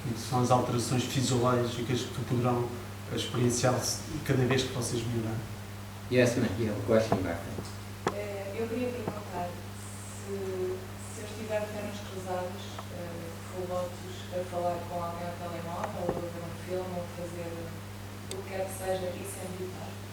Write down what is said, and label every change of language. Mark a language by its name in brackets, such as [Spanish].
[Portuguese] São as alterações fisiológicas que poderão experienciar-se cada vez que vocês melhorarem. [English] Yes, ma'am, you have a question back there. [Portuguese] Eu queria perguntar se eu estiver de pernas cruzadas, full lotus, a falar com alguém ao telemóvel, ou a ver um filme, ou fazer o que quer que seja, isso é meditar.